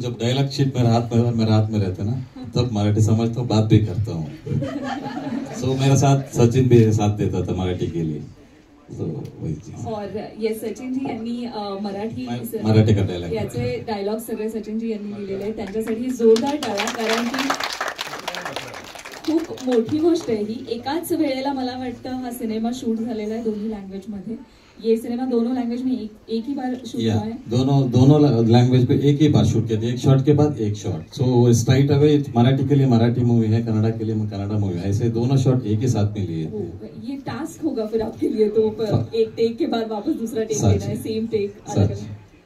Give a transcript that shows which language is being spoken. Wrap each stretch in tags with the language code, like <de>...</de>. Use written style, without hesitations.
<hi>जब dialogue sheet मेरे हाथ में रहता है ना, तब मराठी समझता हूँ, बात भी करता हूँ। सो मेरा साथ सचिन भी साथ देता था मराठी के लिए, तो वही चीज। और ये सचिन जी</hi> <mr>यांनी</mr> <hi>मराठी का डायलॉग,</hi> <mr>याचे डायलॉग सगळे सचिन जी यांनी लिहिलेले आहेत, त्यांच्यासाठी जोरदार टाळ्या, कारण की खूप मोठी गोष्ट आहे ही। एकाच वेळेला मला वाटतं हा सिनेमा शूट झालेला आहे दोन्ही लँग्वेज मध्ये।</mr> <hi>ये सिनेमा दोनों लैंग्वेज में एक ही बार शूट हुआ है? दोनों लैंग्वेज पे एक ही बार शूट किया था, एक शॉट के बाद एक शॉट। सो स्ट्राइट अवे मराठी के लिए मराठी मूवी है, कन्नड़ा के लिए कन्नड़ा मूवी है, ऐसे दोनों शॉट एक ही साथ में लिए। ये टास्क होगा फिर आपके लिए तो, एक टेक के बाद वापस दूसरा टेक लेना है, सेम टेक अलग अलग।</hi>